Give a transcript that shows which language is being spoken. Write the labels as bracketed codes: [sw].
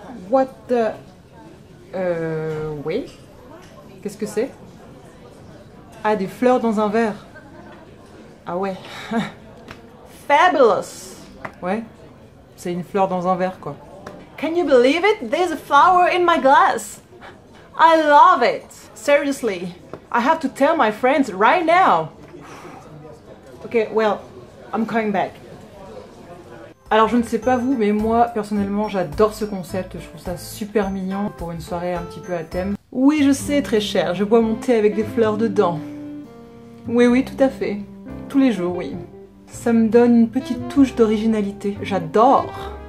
[en] What the... [fr] oui. Qu'est-ce que c'est? Ah, des fleurs dans un verre. Ah ouais. [en] Fabulous. [fr] Ouais. C'est une fleur dans un verre, quoi. [en] Can you believe it? There's a flower in my glass. I love it! Seriously, I have to tell my friends right now! Okay, well, I'm coming back. [fr] Alors je ne sais pas vous, mais moi personnellement j'adore ce concept, je trouve ça super mignon pour une soirée un petit peu à thème. Oui, je sais, très cher, je bois mon thé avec des fleurs dedans. Oui, tout à fait. Tous les jours, oui. Ça me donne une petite touche d'originalité. J'adore!